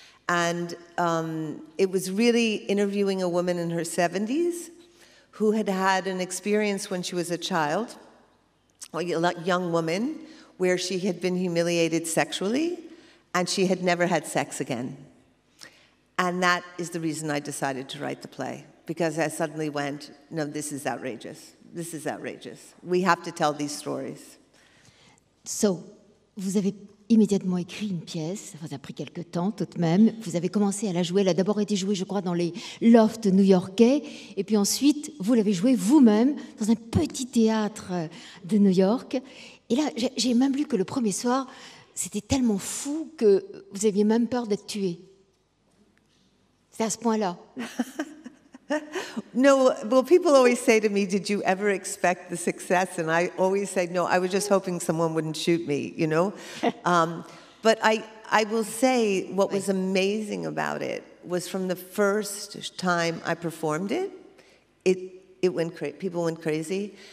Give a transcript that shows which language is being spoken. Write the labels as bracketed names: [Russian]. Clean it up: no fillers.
[English] And it was really interviewing a woman in her 70s who had had an experience when she was a child, a young woman, where she had been humiliated sexually and she had never had sex again. And that is the reason I decided to write the play, because I suddenly went, no, this is outrageous. This is outrageous. We have to tell these stories. [French] So, vous avez immédiatement écrit une pièce, ça vous a pris quelque temps tout de même, vous avez commencé à la jouer, elle a d'abord été jouée je crois dans les lofts new-yorkais, et puis ensuite vous l'avez jouée vous-même dans un petit théâtre de New York, et là j'ai même lu que le premier soir c'était tellement fou que vous aviez même peur d'être tué. C'est à ce point-là. [English] No, well, people always say to me, did you ever expect the success? And I always say, no, I was just hoping someone wouldn't shoot me, you know? But I will say what was amazing about it was from the first time I performed it, people went crazy.